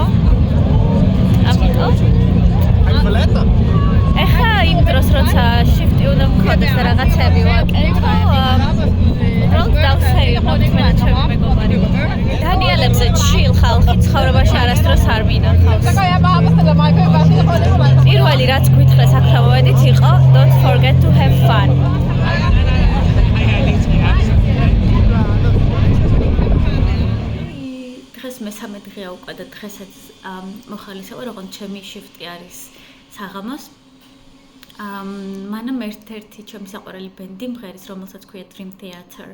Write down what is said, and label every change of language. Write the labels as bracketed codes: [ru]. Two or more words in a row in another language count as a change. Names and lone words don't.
[ka] ამიტომ ეხლა იმ დროს როცა შიფტი უნდა მქონდეს და რაღაცები ვაკეთო, უბრალოდ დავსეირნოთ მე და ჩემი მეგობარი. დანიელებზე ჩილ ხალხი ცხოვრებაში არასდროს არ მინახავს. პირველი რაც გვითხრეს აქ მოვედით იყო [en] don't forget to have fun. [ka] დღეს მესამე დღეა უკვე და დღესაც მოხალისევა, როგორც ჩემი შიფტი არის საღამოს. მანამ ერთ-ერთი ჩემი საყვარელი ბენდი მღერის, რომელსაც ქვია Dream Theater.